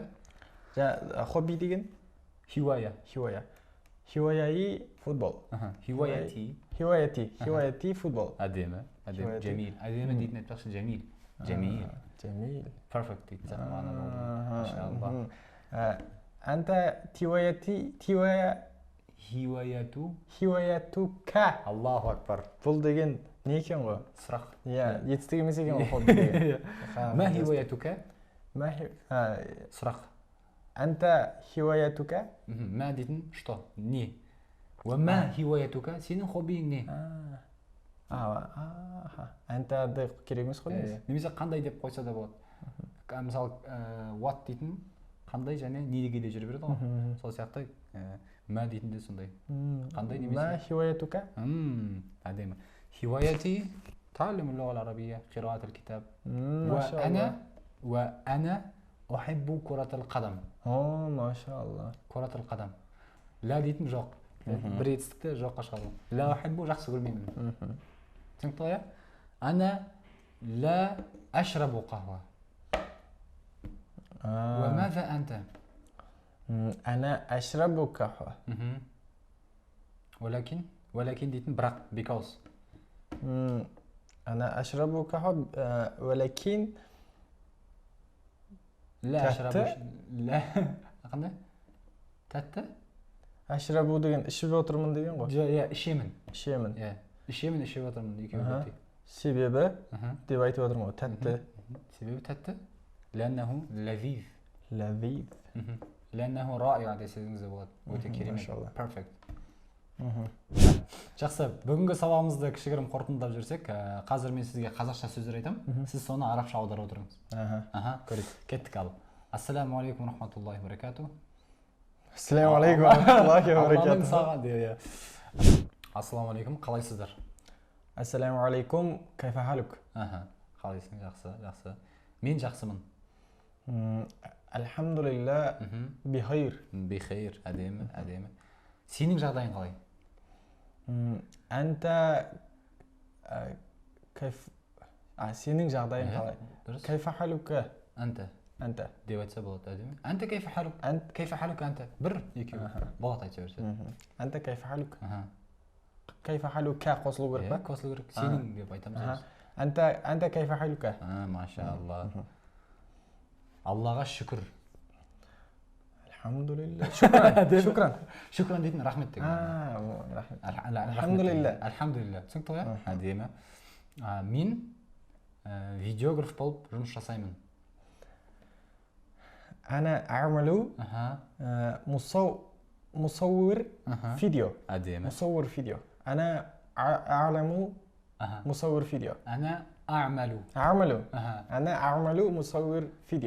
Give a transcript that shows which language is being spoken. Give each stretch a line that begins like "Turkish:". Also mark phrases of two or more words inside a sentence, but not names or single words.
Kazakh: Хобби деген?
Arabic: Хивая. Хиваяи футбол. Хиваяти. Хиваяти футбол.
Kazakh: Әдемі. Жәмил. Әдемі дейтін айтпақшы Жәмил. Жәмил. Perfect дейтін сияқты мағына болды.
Arabic: أنت هوايتك. الله أكبر.
Kazakh: Бұл деген не екен ғой? Сұрақ. Етістік емес екен ғой хобби деген.
Arabic: ما هوايتك? Сұрақ. أنت هوايتك?
Kazakh: Мә дейтін что? Не?
Arabic: ما هوايتك?
Kazakh: Сенің хоббиің не? Анта керек емес қой немесе? Немесе қандай деп қойса да болады. Мысалы, what дейтін қандай және неге де жүре береді ғой. Сол сияқты мә дейтін де сондай. Қандай немесе?
Arabic: ما هوايتك? Әдемі. Хиваяти تعلم اللغة العربية قراءة الكتاب وأنا أحب كرة القدم. ما شاء الله. كرة القدم. لا
Kazakh: дейтін жоқ. Бір етістікті жоққа шығару.
Arabic: لا أحب
Kazakh: жақсы көрмеймін. түсінікті ғой?
Arabic: أنا لا أشرب قهوة. وماذا أنت؟ أنا أشرب قهوة.
Kazakh: ولكن дейтін бірақ because.
Arabic: أنا أشرب قهوة ولكن لا أشرب. لا қандай?
Kazakh: Тәтті? Ашрабу деген ішіп отырмын деген ғой. Иә, ішемін. Ішемін. Иә, ішемін, ішіп отырмын екеуі бірдей. Себебі деп айтып отырмын ғой, тәтті. Себебі тәтті?
Arabic: لأنه لذيذ. لذيذ. لأنه رائع
Kazakh: десеңіз де болады. Өте керемет. Perfect. Жақсы, бүгінгі сабағымызды кішігірім қорытындылап жүрсек, қазір мен сізге қазақша сөздер айтамын, сіз соны арабша аударып отырыңыз. Көрейік. Кеттік ал.
Arabic: السلام عليكم رحمة الله وبركاته. السلام عليكم رحمة الله و
Kazakh: Алланың
Arabic: баракатуху.
Kazakh: саған дейді.
Arabic: السلام عليكم, қалайсыздар? السلام عليكم، كيف حالك?
Kazakh: Қалайсың? Жақсы, жақсы. Мен жақсымын.
Arabic: الحمد لله، بخير.
Kazakh: Бихайр, әдемі, әдемі. Сенің жағдайың қалай?
Arabic: أنت كيف
Kazakh: сенің жағдайың қалай?
Arabic: كيف حالك? Анта. Анта.
Kazakh: Деп айтса болады, әдемі.
Arabic: أنت كيف حالك؟ كيف حالك أنت?
Kazakh: Бір, екеу. Болады айта берсе.
Arabic: أنت كيف حالك? كيف حالك
Kazakh: қосылу керек па? Қосылу керек. Сенің деп айтамыз.
Arabic: أنت كيف حالك?
Kazakh: Машалла. Аллаға шүкір.
Arabic: Альхамдулилля. Шукран.
Kazakh: Шукран дейтін рахмет деген.
Arabic: Альхамдулилля.
Kazakh: Альхамдулилля. Түсінікті ғой? Әдемі. Мен видеограф болып жұмыс жасаймын.
Arabic: أنا أعمل مصور فيديو.
Kazakh: أديمة.
Arabic: مصور فيديو. أنا أعلم مصور فيديو. أنا أعمل. أنا أعمل مصور فيديو.